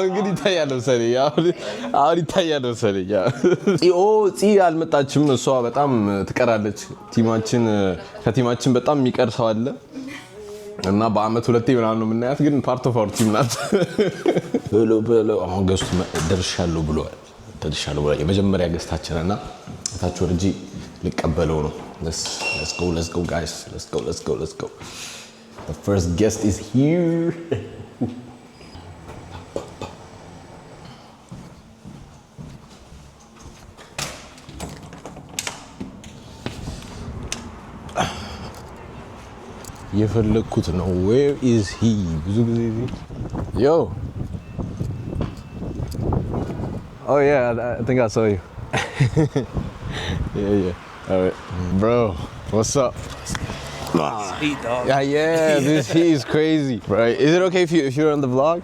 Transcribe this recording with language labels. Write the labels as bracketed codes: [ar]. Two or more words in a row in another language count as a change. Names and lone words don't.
[am] እንግዲህ ይታያል መሰለኝ። አሁን ይታያል መሰለኝ። ፂ አልመጣችም። እሷ በጣም ትቀራለች። ከቲማችን በጣም የሚቀር ሰው አለ እና በአመት ሁለቴ ምናምን ነው የምናያት፣ ግን [en] part of our team [am] ናት። አሁን ገስቱ ደርሻለሁ ብለዋል። የመጀመሪያ ገስታችን እና ታች ወርጂ ልቀበለው ነው። [en] Let's go guys. Let's go. The first guest is here. [am] የፈለኩት ነው። [en] Where is he? [am] ብዙ ጊዜ [en] Yo. Oh yeah, I think I saw you. Yeah. All right. Bro, what's up? Heat, dog. Yeah, this heat is crazy. Right? Is it okay if you're on the vlog?